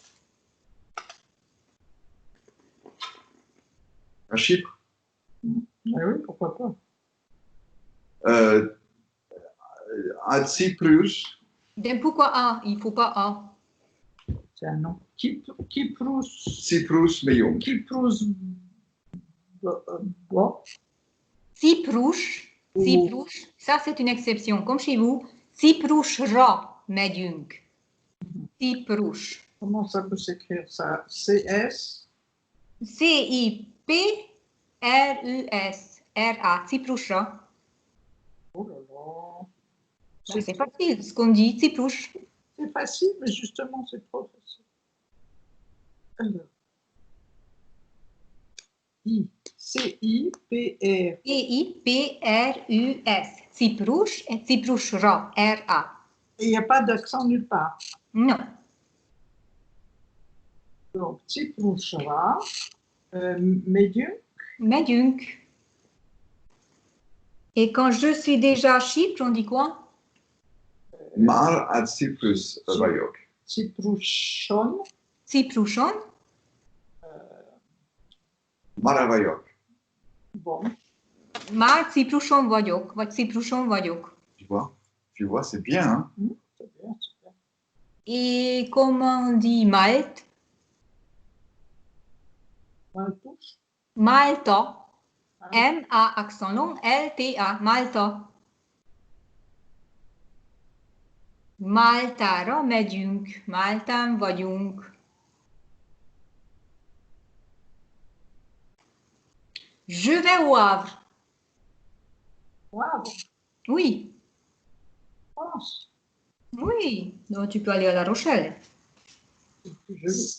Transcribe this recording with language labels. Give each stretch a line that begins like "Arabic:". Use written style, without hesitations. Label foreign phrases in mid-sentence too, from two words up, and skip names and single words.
French: À Chypre? Ah oui, pourquoi pas. À Cyprus. Ben pourquoi A? Il ne faut pas A. C'est un nom. Kypros.
Hungarian: Cyprus Meyum.
French: Kypros. Bon. Cyprus. Ça c'est une exception. Comme chez vous,
Hungarian: Cyprusra megyünk.
French: Cyprus. Comment ça peut s'écrire ça? CS? C-I-P-R-U-S. R-A. Cyprusra. Oh là là. C'est facile ce qu'on dit, Cyprus. C'est facile, mais justement, c'est trop facile. Alors. C-I-P-R. C-I-P-R-U-S. Cyprus et Cyprusra. R-A. Et il n'y a pas d'accent nulle part. Non. Donc, Cyprusra.
Hungarian: Megyünk. Megyünk.
French: Et quand je suis déjà à Chypre, on dit quoi?
Hungarian: Már à Cyprus vagyok. Cipruson. Cipruson. Már vagyok.
French: Bon. Már Cipruson vagyok, vagy Cipruson vagyok. Tu vois? Tu vois, c'est bien. Hein? C'est bien, c'est bien. Et comment on dit Malte? Maltouche. Malta. Ah, M-A accent long, L-T-A, Malta.
Hungarian: Maltára megyünk, Máltán vagyunk.
French: Je vais au Havre. wow, Oui, France. oui. Donc tu peux aller à La Rochelle. C'est plus joli.